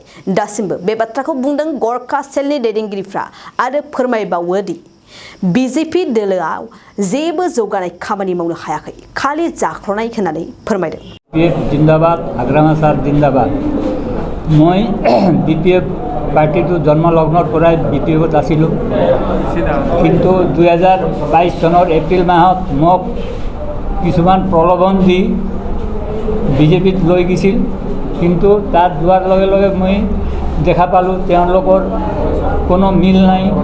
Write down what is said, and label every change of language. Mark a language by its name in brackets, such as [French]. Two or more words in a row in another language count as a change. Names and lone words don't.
[Bodo] दासिमबो बे बाथ्राखौ बुंदों गरखा सेलनि दैदेनगिरिफ्रा आरो फोरमायबावोदि बिजेपि दोलोआव जेबो जौगानाय खामानि मावनो हायाखै, खालि जाख्ल'नाय होननानै फोरमायदों। बिपिएफ जिंदाबाद, हाग्रामा सार जिंदाबाद। [Assamese] मैं बिपिएफ पार्टीটো जन्मलग्নৰ পৰাই বিপিএফত আছিলোঁ, কিন্তু 2022 চনৰ এপ্ৰিল মাহত মোক কিছুমান প্ৰলোভন দি বিজেপিত লৈ গৈছিল। কিন্তু তাত যোৱাৰ লগে লগে মই দেখা পালোঁ তেওঁলোকৰ কোনো মিল নাই।